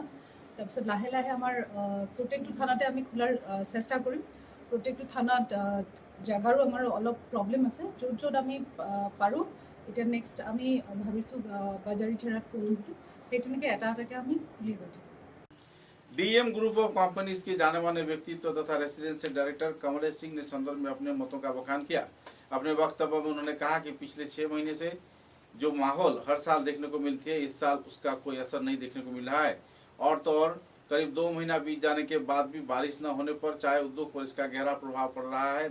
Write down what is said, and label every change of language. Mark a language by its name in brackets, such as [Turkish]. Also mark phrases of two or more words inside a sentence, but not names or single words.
[Assamese] তাৰপিছত লাহে লাহে আমাৰ প্ৰত্যেকটো থানাতে আমি খোলাৰ চেষ্টা কৰিম। প্ৰত্যেকটো থানাত জাগাৰো আমাৰ অলপ প্ৰব্লেম আছে, য'ত য'ত আমি পাৰোঁ। এতিয়া নেক্সট আমি ভাবিছোঁ বাজাৰী চেৰাত কৰিম বুলি, সেই তেনেকৈ এটা এটাকৈ আমি খুলি গৈ থাকিম। [Hindi] डीएम ग्रुप ऑफ कंपनीज के जाने माने व्यक्तित्व तथा [English] residential director [Hindi] कमलेश सिंह ने संदर्भ में अपने मतों का बखान किया। अपने वक्तव्य में उन्होंने कहा कि पिछले 6 महीने से जो माहौल हर साल देखने को मिलती है, इस साल उसका कोई असर नहीं देखने को मिल रहा है। और तो और करीब 2 महीना बीत जाने के बाद भी बारिश न होने पर चाय उद्योग पर इसका गहरा प्रभाव पड़ रहा है।